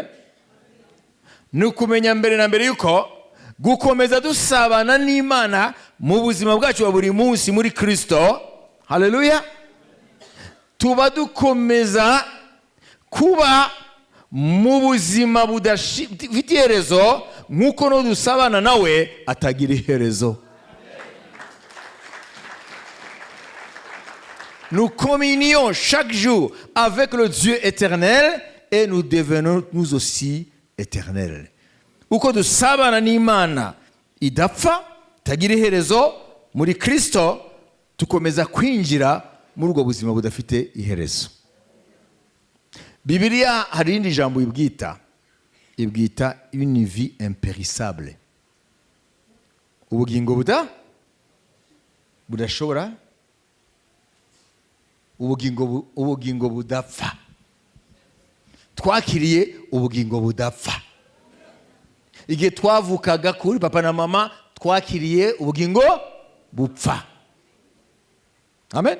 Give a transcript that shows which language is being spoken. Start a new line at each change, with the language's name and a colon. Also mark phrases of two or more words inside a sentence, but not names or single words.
Kinyarwanda: Ni ukumenya mbere na mbere yuko gukomeza dusabana n'Imana mu buzima bwacu wa buri munsi muri Kristo, haleluya, tuba dukomeza kuba mu buzima budafite iherezo, nk'uko no dusabana nawe atagira iherezo.
French: Nous communions chaque jour avec le Dieu éternel et nous devenons nous aussi éternels.
Kinyarwanda: Uko dusabana n'Imana idapfa, tagira iherezo muri Kristo, tukomeza kwinjira muri ubwo buzima budafite iherezo. Bibiliya hari irindi jambo ibwita
French: une vie impérissable.
Kinyarwanda: Ubugingo budashobora, ubugingo budapfa. Twakiriye ubugingo budapfa. Igihe twavukaga kuri papa na mama twakiriye ubugingo bupfa, amen.